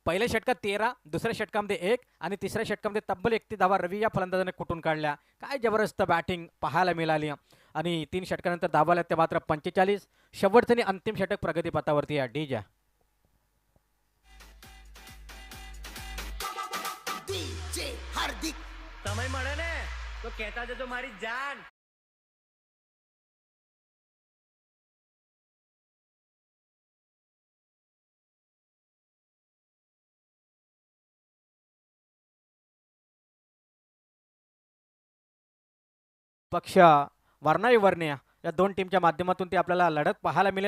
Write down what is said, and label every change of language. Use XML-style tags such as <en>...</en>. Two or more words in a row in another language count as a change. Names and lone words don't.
<mr>पहिल्या षटकात 13, दुसऱ्या षटकामध्ये 1 आणि तिसऱ्या षटकामध्ये तब्बल 31 धावा रवी या फलंदाजाने कुठून काढल्या. काय जबरदस्त बॅटिंग पाहायला मिळाली आणि 3 षटकानंतर धावा ते मात्र 45. शेवटचं आणि अंतिम षटक प्रगतीपथावरती आहे डीजा.</mr> <gu>समय મળે ને તો કહેતા જજો મારી જાન.</gu> <mr>पक्ष वर्णाई वर्ण्या या दोन टीमच्या माध्यमातून ती आपल्याला लढत पाहायला मिळेल.</mr>